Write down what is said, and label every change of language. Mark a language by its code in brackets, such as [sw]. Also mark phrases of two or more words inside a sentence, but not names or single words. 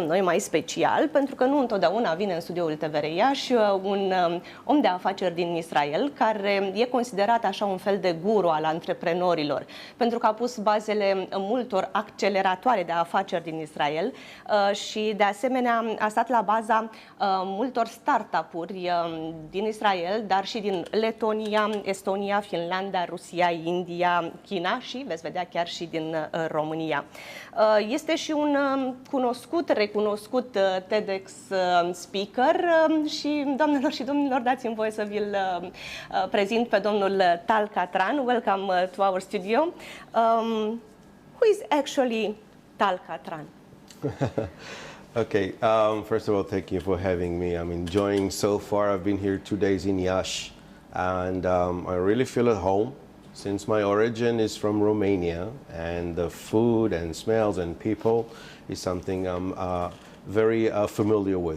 [ro] noi, mai special, pentru că nu întotdeauna vine în studioul TVR Ias un om de afaceri din Israel, care e considerat așa un fel de guru al antreprenorilor, pentru că a pus bazele multor acceleratoare de afaceri din Israel și, de asemenea, a stat la baza multor startup-uri din Israel, dar și din Letonia, Estonia, Finlanda, Rusia, India, China și, veți vedea, chiar și din România. Este și un recunoscut TEDx speaker și, doamnelor și domnilor, dați-mi voie să vi-l prezint pe domnul Tal Catran. [en] Welcome to our studio. Who is actually Tal Catran? Okay, first of all, thank you for having me. I'm enjoying so far. I've been here 2 days in Iași, and I really feel at home since my origin is from Romania, and the food and smells and people is something I'm very familiar with.